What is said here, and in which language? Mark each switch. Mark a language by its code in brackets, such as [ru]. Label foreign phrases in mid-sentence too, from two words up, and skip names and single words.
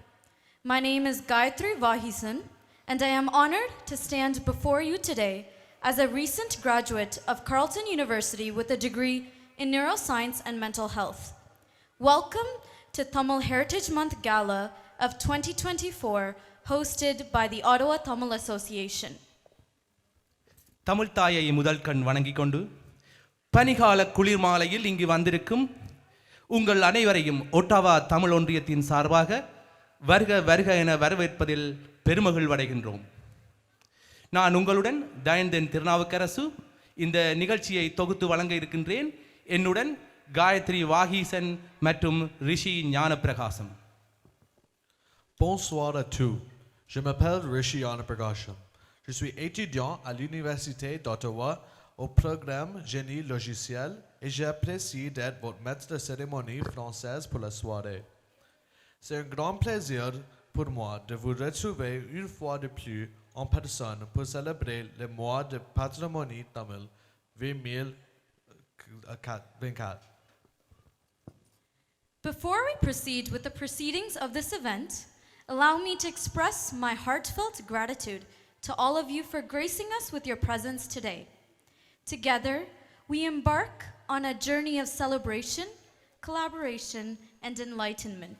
[en] My name is Gayatri Vahisan, and I am honored to stand before you today as a recent graduate of Carleton University with a degree in neuroscience and mental health. Welcome to Tamil Heritage Month Gala of 2024, hosted by the Ottawa Tamil Association. [ta] தமிழ் தாயை முதல் கண் வணங்கிக் கொண்டு பனிகால குளிர் மாலையில் இங்கு வந்திருக்கும் உங்கள் அனைவரையும் ஒட்டாவா தமிழ் ஒன்றியத்தின் சார்பாக வருக வருக என வரவேற்பதில் பெருமகிழ்வடைகின்றோம். நான் உங்களுடன் தயந்தன் திருநாவுக்கரசு இந்த நிகழ்ச்சியை தொகுத்து வழங்க இருக்கின்றேன். என்னுடன் காயத்ரி வாகீசன் மற்றும் ரிஷி ஞானப்பிரகாசம். [fr] Bonsoir à tous. Je m'appelle Rishi Anapragasham. Je suis étudiant à l'Université d'Ottawa au programme Génie logiciel et j'apprécie d'être votre maître de cérémonie française pour la soirée. C'est un grand plaisir pour moi de vous retrouver une fois de plus en personne pour célébrer le mois de patrimoine tamil 2024. [en] Before we proceed with the proceedings of this event, allow me to express my heartfelt gratitude to all of you for gracing us with your presence today. Together, we embark on a journey of celebration, collaboration, and enlightenment.